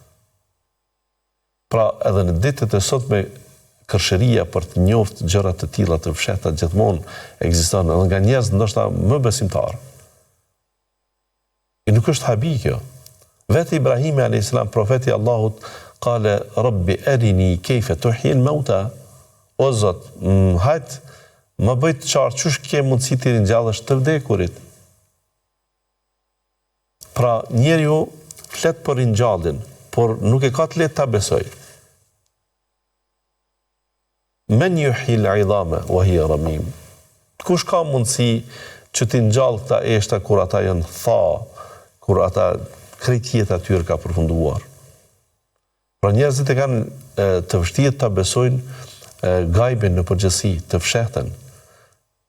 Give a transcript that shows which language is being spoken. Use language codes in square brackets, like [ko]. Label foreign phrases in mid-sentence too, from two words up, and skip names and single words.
[sq] Pra edhe në ditët e sotme kërshëria për të njoftë gjëra të tilla të fshehta gjithmonë ekziston edhe nga njerëz ndoshta më besimtar. E nuk është habi kjo. Vetë Ibrahimi a.s. profeti Allahut [ar] قال رب أرني كيف تحيي الموتى. [sq] O Zot, hajt më bëj të qartë çush ke mundësi të ringjallësh të vdekurit. Pra njeriu flet për ringjalljen, por nuk e ka të lehtë ta besoj. [ar] من يحيي العظام وهي رميم. [sq] Kush ka mundësi që t'i ngjall këta eshta kur ata janë tha, kur ata krejt jeta tyre ka përfunduar. Pra njerëzit e kanë të vështirë ta besojnë gajbin në përgjithësi, të fshehtën.